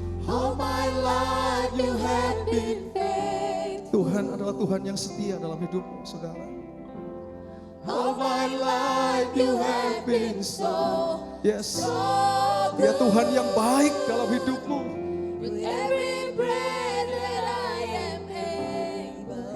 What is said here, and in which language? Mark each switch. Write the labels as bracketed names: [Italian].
[English] All my life you have been faithful. [Indonesian] Tuhan adalah Tuhan yang setia dalam hidupmu, saudara. [English] All my life you have been so, Yes. so [Indonesian] Dia [English] good. [Indonesian] Tuhan yang baik dalam hidupmu. [English] With every breath that I am able,